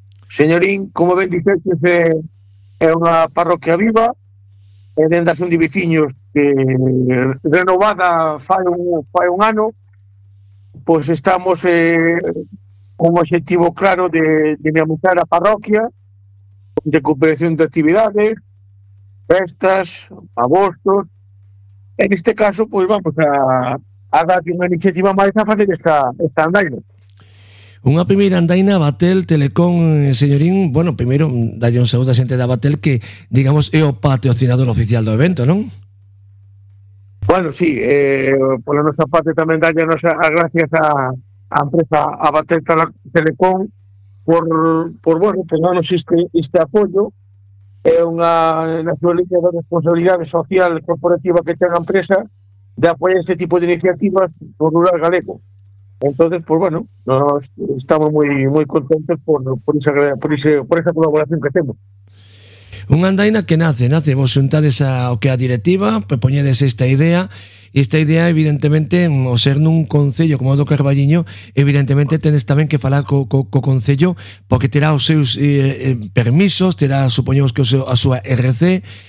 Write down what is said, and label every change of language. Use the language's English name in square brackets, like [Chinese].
[Galician] Señorín, como ben dices, é unha parroquia viva, é dende a Asociación de Veciños que renovada fai un ano, pois estamos con un objetivo claro de dinamizar a parroquia, de cooperación de actividades, festas, agostos. [Spanish] En este caso, pues vamos a dar una iniciativa más a [Galician] fazer esta andaina. Unha primeira andaina Batel Telecom Señorín. Bueno, primeiro, dalle un saúdo a xente da Batel, que, digamos, é o patrocinador oficial do evento, non? Bueno, sí, por a nosa parte tamén dalle as gracias a empresa a Batel Telecom por darnos este apoio. É unha naturaleza de responsabilidade social corporativa que ten a empresa de apoiar este tipo de iniciativas no rural galego. Entonces, pues bueno, nos estamos moi moi contentos por esa colaboración que temos. Unha andaina que nace, vos xuntades ao que a directiva, poñedes esta idea, e esta idea, evidentemente, o ser nun concello como o do Carballiño, evidentemente tenes tamén que falar co concello, porque terá os seus permisos, terá, supoñemos, que a súa RC.